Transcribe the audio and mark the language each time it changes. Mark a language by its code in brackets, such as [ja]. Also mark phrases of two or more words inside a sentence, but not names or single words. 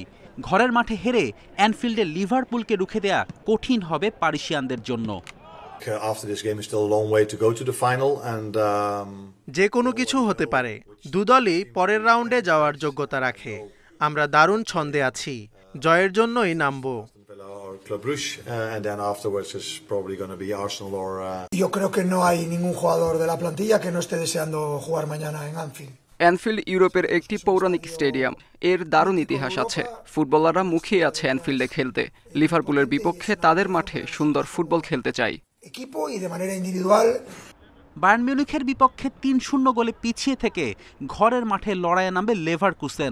[bn] ঘরের মাঠে হেরে অ্যানফিল্ডে লিভারপুলকে রুখে দেয়া কঠিন হবে পারিসিয়ানদের জন্য। যে কোনো কিছু হতে পারে, দুদলই পরের রাউন্ডে যাওয়ার যোগ্যতা রাখে। আমরা দারুণ ছন্দে আছি, জয়ের জন্যই নামবো। [es] Yo creo que no hay ningún jugador de la plantilla que no esté deseando jugar mañana en Anfield. [bn] অ্যানফিল্ড ইউরোপের একটি পৌরাণিক স্টেডিয়াম, এর দারুণ ইতিহাস আছে। ফুটবলাররা মুখিয়ে আছে অ্যানফিল্ডে খেলতে। লিভারপুলের বিপক্ষে তাদের মাঠে সুন্দর ফুটবল খেলতে চাই। বায়ার্ন মিউনিখের বিপক্ষে 3-0 গোলে পিছিয়ে থেকে ঘরের মাঠে লড়াইয়ে নামবে লেভারকুসেন।